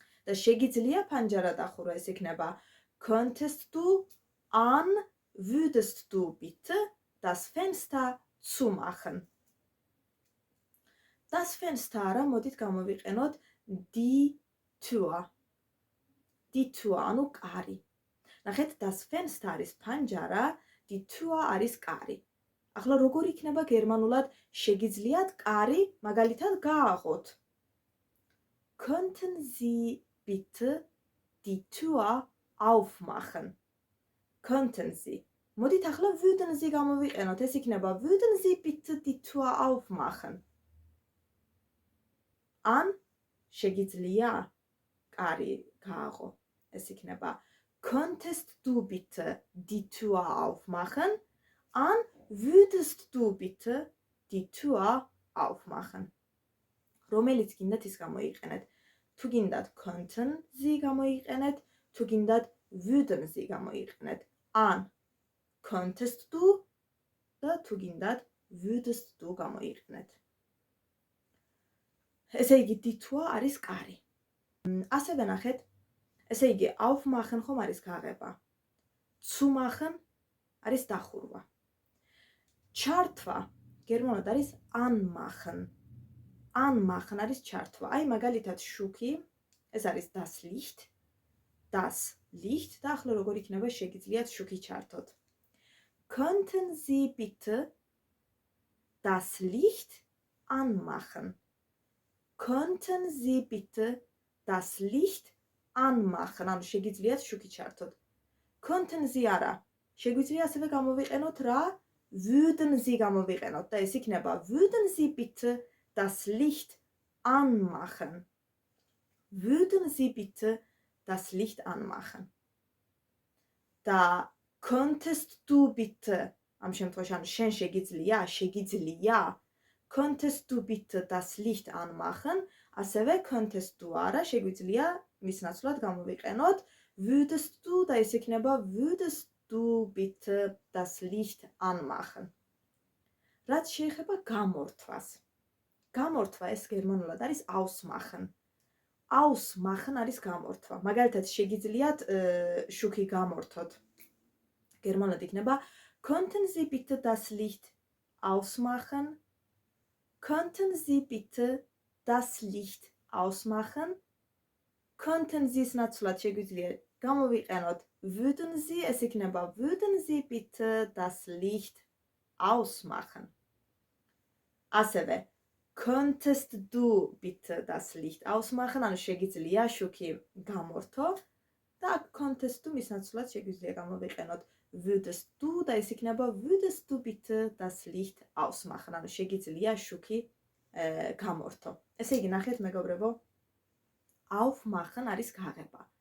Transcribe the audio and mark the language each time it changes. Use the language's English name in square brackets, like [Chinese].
[Georgian] და შეგიძლია ფანჯარა დახურო ეს იქნება [German] könntest du, ან würdest du bitte das Fenster zumachen? [Georgian] Das Fenster არა, მოდით გამოვიყენოთ die Tür. Die Tür, ანუ კარი. ნახეთ, das Fenster არის ფანჯარა, die Tür არის კარი. ახლა როგორ იქნება გერმანულად შეგიძლიათ კარი, მაგალითად გააღოთ? [German] Könnten Sie bitte die Tür aufmachen? Könnten Sie. [Georgian] მოდით ახლა [German] würden Sie [Georgian] გამოვიყენოთ, ეს იქნება [German] würden Sie bitte die Tür aufmachen? [Georgian] ან შეგიძლია კარი გააღო, ეს იქნება [German] könntest du bitte die Tür aufmachen? ან würdest du bitte die Tür aufmachen. [Georgian] რომელიც გინდათ ის გამოიყენეთ. თუ გინდათ könnten Sie გამოიყენეთ, თუ გინდათ würden Sie გამოიყენეთ. ან könntest du და თუ გინდათ würdest du გამოიყენეთ. ესე იგი die Tür არის კარი. ასევე ნახეთ, ესე იგი aufmachen ხომ არის გაღება. Zumachen არის დახურვა. ჩართვა გერმანულად არის anmachen. Anmachen არის ჩართვა. აი მაგალითად შუქი, ეს არის das Licht. Das Licht და ახლა როგორ იქნება შეგიძლიათ შუქი ჩართოთ. [German] Könnten Sie bitte das Licht anmachen? Könnten Sie bitte das Licht anmachen? [Georgian] ანუ შეგიძლიათ შუქი ჩართოთ. Könnten Sie არა. შეგვიძლია ასევე გამოვიყენოთ რა? [German] Würden Sie გამოვიყენოთ და ეს იქნება würden Sie bitte das Licht anmachen? Würden Sie bitte das Licht anmachen? Da könntest du bitte am შემთხვევაში [Georgian] ანუ შენ შეგიძლია [German] könntest du bitte das Licht anmachen? [Georgian] ასევე [German] könntest du არა შეგვიძლია მის ნაცვლად გამოვიყენოთ würdest du და ეს იქნება würdest du bitte das Licht anmachen? [Georgian] რაც შეეხება გამორთვას. გამორთვა ეს გერმანულად არის ausmachen. Ausmachen არის გამორთვა. მაგალითად შეგიძლიათ შუქი გამორთოთ. გერმანულად იქნება [German] Könnten Sie bitte das Licht ausmachen? Könnten Sie bitte das Licht ausmachen? Könnten Sie-ს ნაცვლად [Georgian] შეგვიძლია გამოვიყენოთ [German] würden Sie, ეს იქნება würden Sie bitte das Licht ausmachen? [Georgian] ასევე [German] Könntest du bitte das Licht ausmachen? [Georgian] ანუ შეგიძლია შუქი გამორთო და könntest du მის ნაცვლად შეგვიძლია გამოვიყენოთ [German] würdest du და ეს იქნება würdest du bitte das Licht ausmachen? [Georgian] ანუ შეგიძლია შუქი გამორთო. ესე იგი ნახეთ მეგობრებო, aufmachen არის გაღება.